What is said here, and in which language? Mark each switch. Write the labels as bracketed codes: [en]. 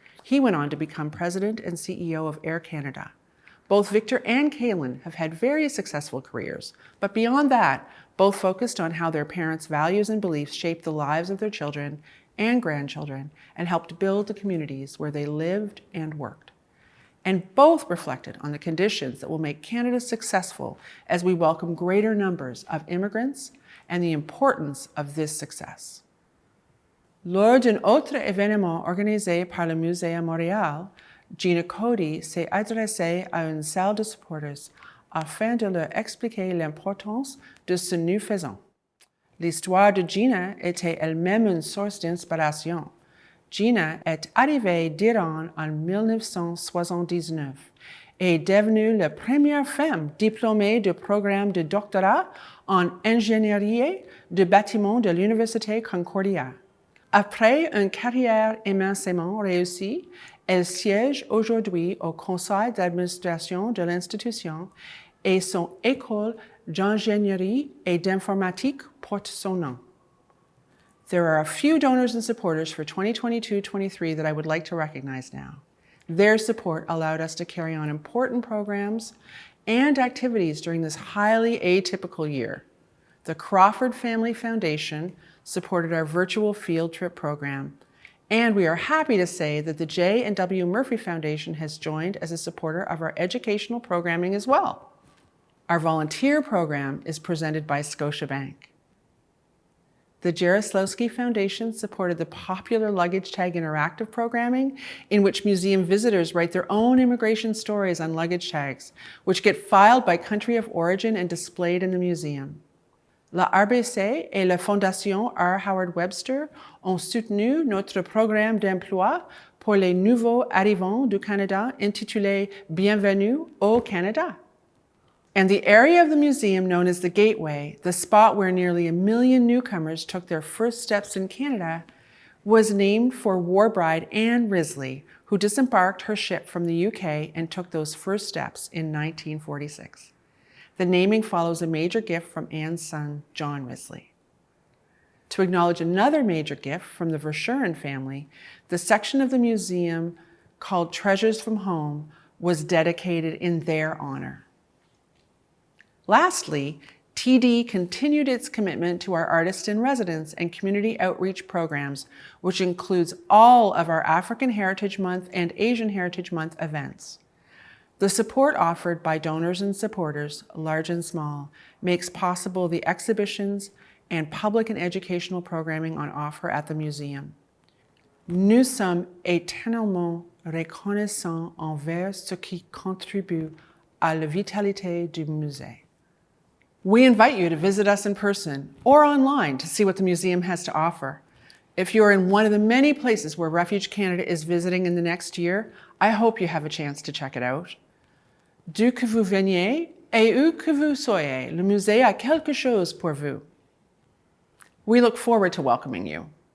[en] He went on to become President and CEO of Air Canada. Both Victor and Kalen have had very successful careers, but beyond that, both focused on how their parents' values and beliefs shaped the lives of their children and grandchildren and helped build the communities where they lived and worked. And both reflected on the conditions that will make Canada successful as we welcome greater numbers of immigrants and the importance of this success. [fr] Lors d'un autre événement organisé par le Musée à Montréal, Gina Cody s'est adressée à une salle de supporters afin de leur expliquer l'importance de ce nous faisons. L'histoire de Gina était elle-même une source d'inspiration. Gina est arrivée d'Iran en 1979 et est devenue la première femme diplômée du programme de doctorat en ingénierie de bâtiment de l'Université Concordia. Après une carrière immensément réussie, elle siège aujourd'hui au conseil d'administration de l'institution et son école d'ingénierie et d'informatique porte son nom. [en] There are a few donors and supporters for 2022-23 that I would like to recognize now. Their support allowed us to carry on important programs and activities during this highly atypical year. The Crawford Family Foundation supported our virtual field trip program, and we are happy to say that the J. and W. Murphy Foundation has joined as a supporter of our educational programming as well. Our volunteer program is presented by Scotiabank. The Jaroslawski Foundation supported the popular luggage tag interactive programming in which museum visitors write their own immigration stories on luggage tags, which get filed by country of origin and displayed in the museum. [fr] La RBC et la Fondation R. Howard Webster ont soutenu notre programme d'emploi pour les nouveaux arrivants du Canada intitulé Bienvenue au Canada. [en] And the area of the museum known as the Gateway, the spot where nearly 1 million newcomers took their first steps in Canada, was named for war bride Anne Risley, who disembarked her ship from the UK and took those first steps in 1946. The naming follows a major gift from Anne's son, John Risley. To acknowledge another major gift from the Verschuren family, the section of the museum called Treasures from Home was dedicated in their honor. Lastly, TD continued its commitment to our artist in residence and community outreach programs, which includes all of our African Heritage Month and Asian Heritage Month events. The support offered by donors and supporters, large and small, makes possible the exhibitions and public and educational programming on offer at the museum. [fr] Nous sommes éternellement reconnaissants envers ceux qui contribuent à la vitalité du musée. [en] We invite you to visit us in person or online to see what the museum has to offer. If you're in one of the many places where Refuge Canada is visiting in the next year, I hope you have a chance to check it out. [fr] D'où que vous veniez, Et où que vous soyez, le musée a quelque chose pour vous. [en] We look forward to welcoming you.